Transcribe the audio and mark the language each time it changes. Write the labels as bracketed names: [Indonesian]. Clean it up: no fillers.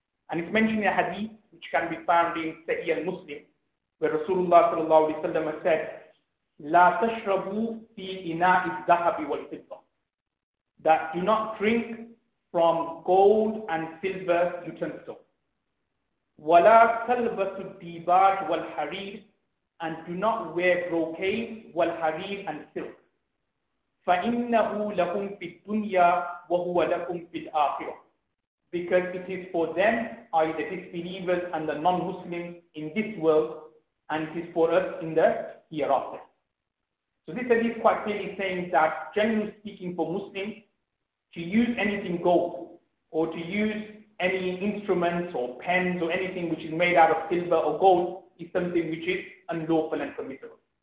[English] And it's mentioned in a hadith which can be found in Sahih al-Muslim, where Rasulullah sallallahu alaihi wasallam said, [Arabic] "La tashrabu fi ina'i al-dhahabi wal-fidda," [English] that do not drink from gold and silver utensils. [Arabic] "Wala talbasu dibaj wal-harir," [English] and do not wear brocade, wal-harir and silk. [Arabic] فَإِنَّهُ لَهُمْ فِي الدُّنْيَا وَهُوَ لَكُمْ فِي الْآخِرَةِ, [English] because it is for them, i.e. the disbelievers and the non-Muslims in this world, and it is for us in the hereafter. So this hadith quite clearly saying that, generally speaking, for Muslims, to use anything gold, or to use any instruments or pens or anything which is made out of silver or gold, is something which is unlawful and permissible.